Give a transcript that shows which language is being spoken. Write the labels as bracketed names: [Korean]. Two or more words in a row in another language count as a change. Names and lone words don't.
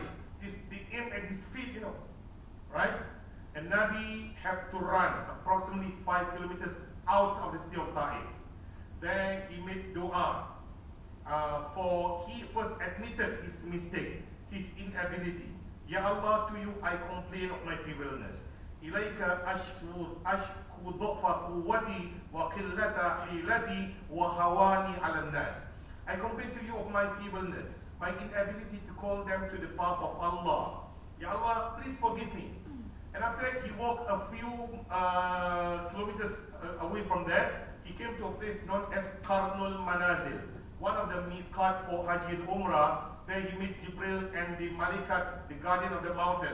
[English] They aim at his feet, right? And Nabi had to run approximately 5 kilometers out of the city of Taif. There he made dua. For he first admitted his mistake, his inability. [Arabic] يا الله, [English] to you I complain of my feebleness. [Arabic] إليك أشكو ضعف قوتي وقلة حيلتي وهواني على الناس. [English] I complain to you of my feebleness, my inability to call them to the path of Allah. [Arabic] يا الله, [English] please forgive me. And after that, he walked a few kilometers away from there. He came to a place known as Qarnul Manazil, one of the miqat for Haji and Umrah, where he met Jibril and the Malikat, the guardian of the mountain.